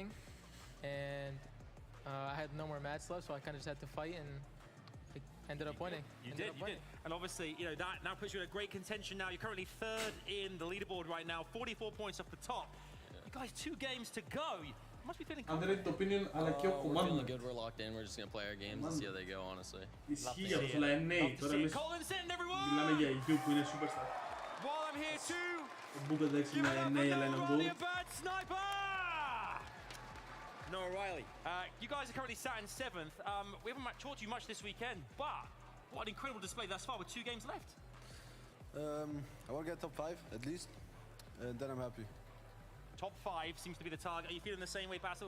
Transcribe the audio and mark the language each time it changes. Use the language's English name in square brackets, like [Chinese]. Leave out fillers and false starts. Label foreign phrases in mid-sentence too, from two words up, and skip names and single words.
[English] And I had no more mats left, so I kind of just had to fight, and I ended up winning. You did. And obviously, you know, that now puts you in a great contention now. You're currently 3rd in the leaderboard right now, 44 points off the top. You guys, 2 games to go. You must be feeling Underrated opinion, [Greek] αλλά και ο [English] We're feeling Command. good, we're locked in, we're just gonna play our games and see how they go, honestly. [Greek] Ισχύει αυτός, αλλά είναι νέοι. Τώρα εμείς μιλάμε για YouTube που είναι superstar. [English] While I'm here too. [Greek] Ο Μπούγκα εντάξει είναι νέοι, αλλά είναι Goat. [English] Noah Riley, you guys are currently sat in 7th. We haven't talked to you much this weekend, but what an incredible display thus far with 2 games left. I want to get top 5 at least, and then I'm happy. Top 5 seems to be the target. Are you feeling the same way, Basil?